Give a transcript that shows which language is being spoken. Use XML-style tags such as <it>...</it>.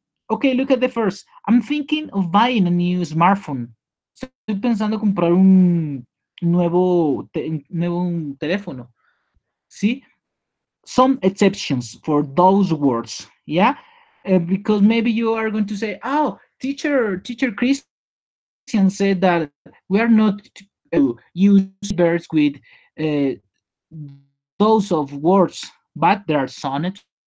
<en>Okay, look at the first. I'm thinking of buying a new smartphone.</en> <es>Estoy pensando comprar un nuevo teléfono. ¿Sí?</es> <en>Some exceptions for those words. Yeah. Because maybe you are going to say, oh, teacher Christian said that we are not to use verbs with uh, those of words, but there are some exceptions.</en>